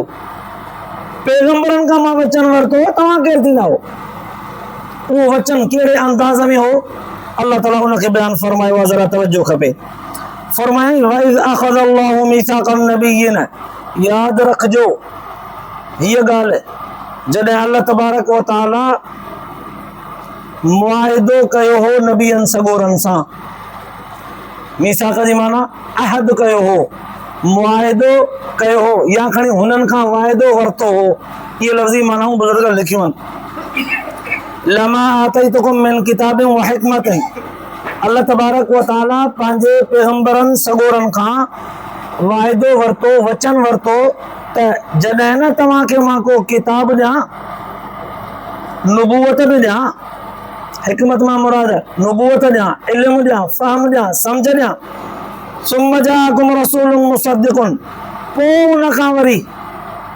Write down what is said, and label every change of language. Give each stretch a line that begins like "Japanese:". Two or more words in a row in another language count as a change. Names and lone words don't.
Sindhi: पैगंबरनि खां मां वचन वरितो तव्हां केरु थींदा हो? उहो वचन कहिड़े अंदाज़ में हो अल्लाह ताला उनखे बयानु फरमायो आहे। ज़रा तवजो खपे। फरमाई
Arabic: وإذ أخذ الله ميثاق النبيين
Sindhi: यादि रखिजो हीअ ॻाल्हि जॾहिं अल्लाह
Arabic: تبارك وتعالى
Sindhi: मुआहिदो कयो हो नबियनि सॻोरनि सां। मीसाक़ जी माना अहद कयो हो मुआहिदो कयो हो या खणी हुननि खां वाइदो वरितो हो। इहे लफ़्ज़ी मानाऊं बुज़ुर्ग लिखियूं आहिनि।
Arabic: لما آتيتكم من كتاب وحكمة
Sindhi: अल्लाह
Arabic: تبارك وتعالى
Sindhi: पंहिंजे पैगंबरनि सॻोरनि खां वाइदो वरितो वचन वरितो त जॾहिं न तव्हांखे मां को किताब ॾियां नुबुवत बि ॾियां हिकमत मां मुराद नुबुवत ॾियां इल्मु ॾियां फ़हम ॾियां सम्झ ॾियां
Arabic: ثم جاءكم رسول مصدق
Sindhi: पोइ उन खां वरी